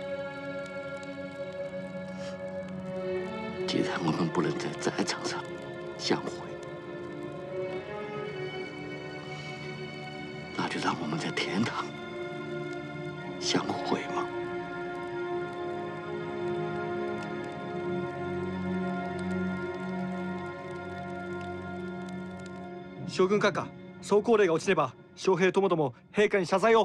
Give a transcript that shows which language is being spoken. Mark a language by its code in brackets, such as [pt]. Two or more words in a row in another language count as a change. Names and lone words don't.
[zh] 既然我们不能在战场上相会，那就让我们在天堂相会嘛。 [ja] 将軍閣下、総攻令が落ちれば将兵ともども陛下に謝罪を。